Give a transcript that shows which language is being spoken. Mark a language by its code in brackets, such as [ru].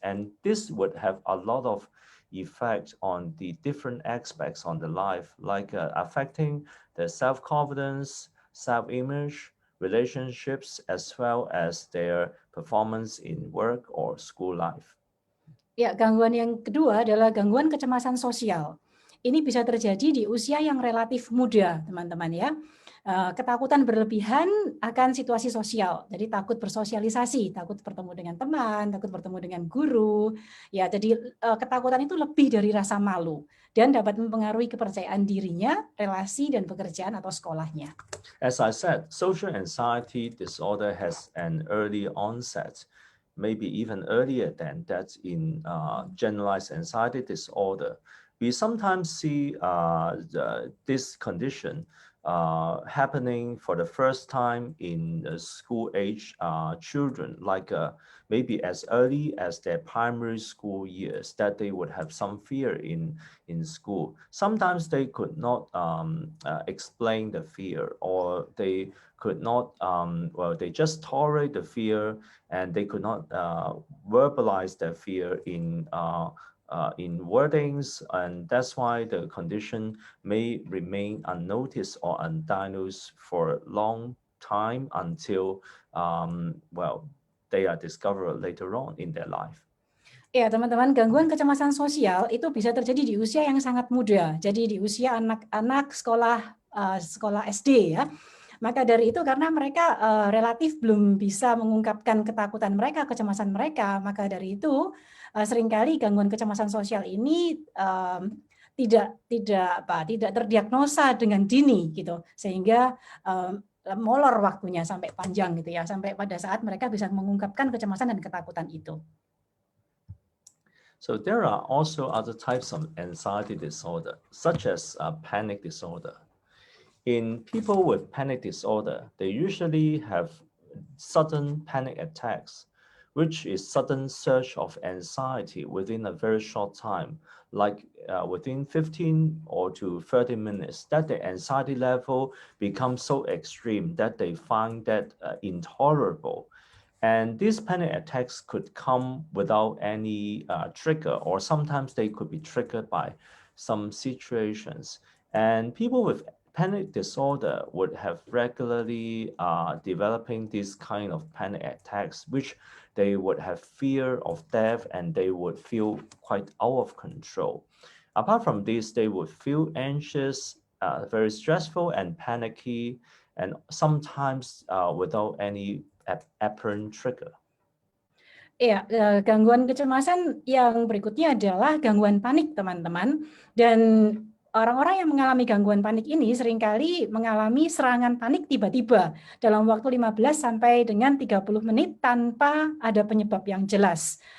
[en] And this would have a lot of effect on the different aspects on the life, like affecting their self-confidence, self-image, relationships, as well as their performance in work or school life. [id] Ya, gangguan yang kedua adalah gangguan kecemasan sosial. Ini bisa terjadi di usia yang relatif muda, teman-teman ya. Ketakutan berlebihan akan situasi sosial. Jadi takut bersosialisasi, takut bertemu dengan teman, takut bertemu dengan guru. Ya, jadi ketakutan itu lebih dari rasa malu dan dapat mempengaruhi kepercayaan dirinya, relasi dan pekerjaan atau sekolahnya. [en] As I said, social anxiety disorder has an early onset, maybe even earlier than that in generalized anxiety disorder. We sometimes see this condition happening for the first time in school age children, like maybe as early as their primary school years, that they would have some fear in school. Sometimes they could not explain the fear, or they could not, well, they just tolerate the fear, and they could not verbalize their fear in wordings, and that's why the condition may remain unnoticed or undiagnosed for a long time until, well, they are discovered later on in their life. [id] Ya, teman-teman, gangguan kecemasan sosial itu bisa terjadi di usia yang sangat muda. Jadi di usia anak-anak sekolah SD ya. Maka dari itu karena mereka relatif belum bisa mengungkapkan ketakutan mereka, kecemasan mereka, maka dari itu seringkali gangguan kecemasan sosial ini tidak terdiagnosa dengan dini gitu, sehingga molor waktunya sampai panjang gitu ya, sampai pada saat mereka bisa mengungkapkan kecemasan dan ketakutan itu. [en] So there are also other types of anxiety disorder, such as panic disorder. In people with panic disorder, they usually have sudden panic attacks, which is sudden surge of anxiety within a very short time, like within 15 or to 30 minutes, that the anxiety level becomes so extreme that they find that intolerable. And these panic attacks could come without any trigger, or sometimes they could be triggered by some situations. And people with panic disorder would have regularly developing this kind of panic attacks, which they would have fear of death and they would feel quite out of control. Apart from this, they would feel anxious, very stressful and panicky, and sometimes without any apparent trigger. [id] Iya, gangguan kecemasan yang berikutnya adalah gangguan panik, teman-teman. Dan orang-orang yang mengalami gangguan panik ini seringkali mengalami serangan panik tiba-tiba dalam waktu 15 sampai dengan 30 menit tanpa ada penyebab yang jelas.